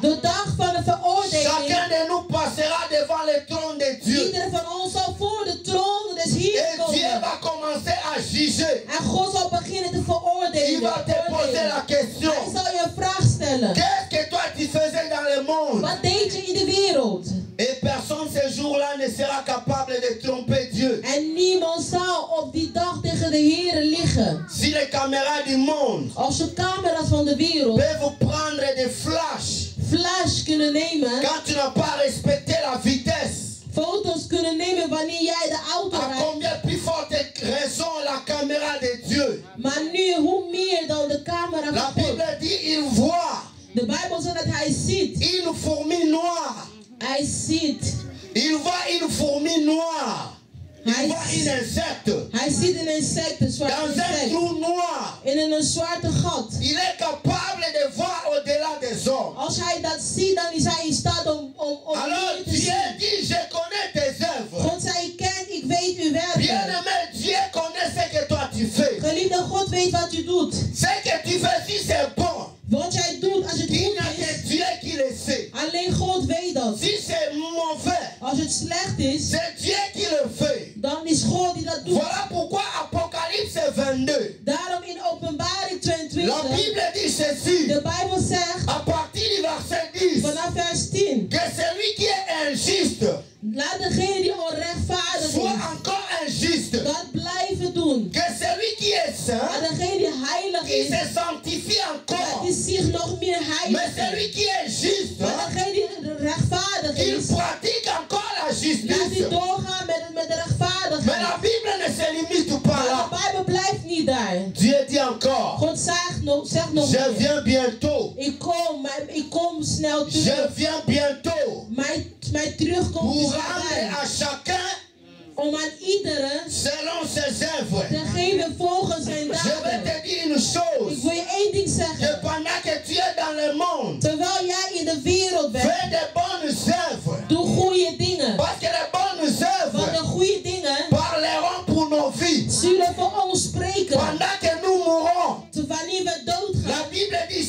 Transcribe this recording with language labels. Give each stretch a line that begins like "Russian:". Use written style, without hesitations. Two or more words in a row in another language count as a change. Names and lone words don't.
Dutch: De dag van de veroordeling.
French: chacun de nous passera devant le trône de Dieu.
Dutch: Ieder van ons zal voor de troon des Heeren
French: Et Dieu
Dutch: komen.
French: va commencer à juger.
Dutch: En God zal beginnen te
French: Il
Dutch: veroordelen.
French: va te poser la question.
Dutch: Hij zal je een vraag stellen.
French: Qu'est-ce que toi tu faisais dans le monde?
Dutch: Wat deed je in de wereld?
French: Et personne ce jour-là ne sera capable de tromper Dieu.
Dutch: En niemand zal op die dag tegen de Heeren liggen.
French: Si les caméras du monde
Dutch: Als de camera's van de wereld
French: peuvent prendre des flashs
Dutch: flash kunnen nemen,
French: quand tu n'as pas respecté la vitesse,
Dutch: foto's kunnen nemen wanneer jij de auto
French: à
Dutch: rijdt.
French: combien plus forte raison la caméra de Dieu?
Dutch: Maar nu, hoe meer dan de camera
French: La
Dutch: van God.
French: Bible dit il voit
Dutch: De Bijbel zegt dat hij ziet.
French: une fourmi noire.
Dutch: Hij ziet.
French: Il voit une fourmi noire. Il voit un insecte.
Dutch: Hij ziet een insect, een zwart
French: Dans un
Dutch: insect.
French: trou noir.
Dutch: In een zwarte gat.
French: Il est capable de voir au-delà des hommes.
Dutch: Als hij dat ziet, dan is hij in staat om
French: Alors
Dutch: meer te
French: Dieu
Dutch: zien.
French: dit, je connais tes œuvres.
Dutch: God zei, ik ken, ik weet uw werken.
French: Bien-aimé, Dieu connaît ce que toi tu fais.
Dutch: Geliefde, God weet wat u doet.
French: Ce que tu fais, si c'est bon,
Dutch: Wat jij doet, als het
French: il
Dutch: goed
French: n'y a
Dutch: is,
French: que Dieu qui le sait.
Dutch: alleen God weet dat.
French: Si c'est mauvais,
Dutch: Als het slecht is,
French: c'est Dieu qui le fait.
Dutch: dan is God die dat doet.
French: Voilà pourquoi Apocalypse 22.
Dutch: Daarom in Openbaring
French: La
Dutch: 22,
French: Bible dit ceci.
Dutch: de Bijbel zegt,
French: À partir du verset 10.
Dutch: vanaf vers 10,
French: Que celui qui est injuste
Dutch: laat degene die onrechtvaardig
French: soit
Dutch: is,
French: encore injuste.
Dutch: dat blijven doen.
French: Que celui qui est
Dutch: Maar
French: saint,
Dutch: degene die heilig
French: qui
Dutch: is,
French: se sanctifie
Dutch: dat
French: encore.
Dutch: die zich nog meer
French: Mais
Dutch: heilig
French: celui
Dutch: is.
French: qui est juste,
Dutch: Maar degene die rechtvaardig
French: il
Dutch: is,
French: pratique encore la
Dutch: laat die
French: justice.
Dutch: doorgaan met de
French: Mais
Dutch: rechtvaardigheid.
French: la Bible ne se limite pas
Dutch: Maar
French: là.
Dutch: de Bijbel blijft niet daar.
French: Dieu dit encore,
Dutch: God zegt nog
French: je
Dutch: meer.
French: viens bientôt.
Dutch: Ik kom snel
French: Je
Dutch: terug.
French: viens bientôt
Dutch: Mijn terugkomst
French: pour
Dutch: is
French: rendre
Dutch: nabij.
French: à chacun
Dutch: Om aan iedereen
French: selon ses œuvres.
Dutch: te geven volgens zijn
French: Je vais
Dutch: daden.
French: te dire une
Dutch: Ik
French: chose.
Dutch: wil je één ding
French: Que
Dutch: zeggen.
French: pendant que tu es dans le monde,
Dutch: Terwijl jij in de wereld bent,
French: fais de bonnes œuvres.
Dutch: doe goede dingen.
French: Parce que les bonnes
Dutch: Want de
French: œuvres
Dutch: goede dingen
French: parleront pour nos vies.
Dutch: zullen voor ons spreken.
French: Pendant que nous mourons,
Dutch: Wanneer we doodgaan.
French: la Bible dit